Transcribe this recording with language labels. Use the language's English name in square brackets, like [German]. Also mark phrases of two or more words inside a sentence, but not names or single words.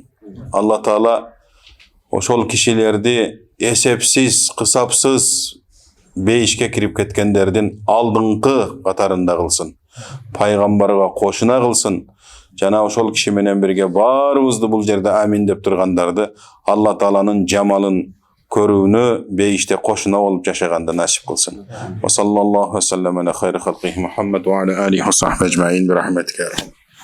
[Kyrgyz] Алла Таала ошол кишилерди эсепсиз, кысапсыз бейишке кирип кеткендердин алдыңкы катарында кылсын. Пайгамбарга кошуна кылсын. Жана ошол киши менен бирге баарыбызды бул жерде амин деп тургандарды Алла Тааланын жамалын көрүүнү бейиште кошуна болуп жашаганды насип кылсын. [Arabic] وصلى الله وسلم على خير خلقه محمد وعلى آله وصحبه أجمعين برحمتك.